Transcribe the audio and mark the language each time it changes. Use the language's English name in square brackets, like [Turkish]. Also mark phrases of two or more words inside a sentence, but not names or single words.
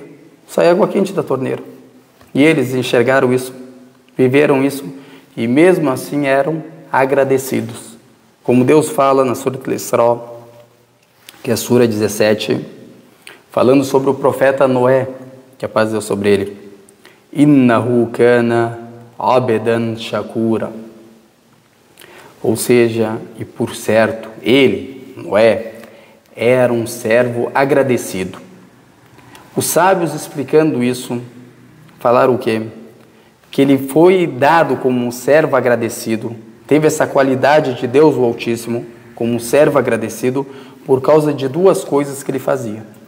[Portuguese] Sai água quente da torneira. E eles enxergaram isso, viveram isso, e mesmo assim eram agradecidos. Como Deus fala na Sura Al-Isra, que é a Sura 17, falando sobre o profeta Noé, que a paz de Deus sobre ele. [Arabic] إنه كان عبدا شكورا. [Portuguese] Ou seja, e por certo, ele, Noé, era um servo agradecido. Os sábios, explicando isso, falaram o quê? Que ele foi dado como um servo agradecido, teve essa qualidade de Deus o Altíssimo, como um servo agradecido, por causa de 2 coisas que ele fazia.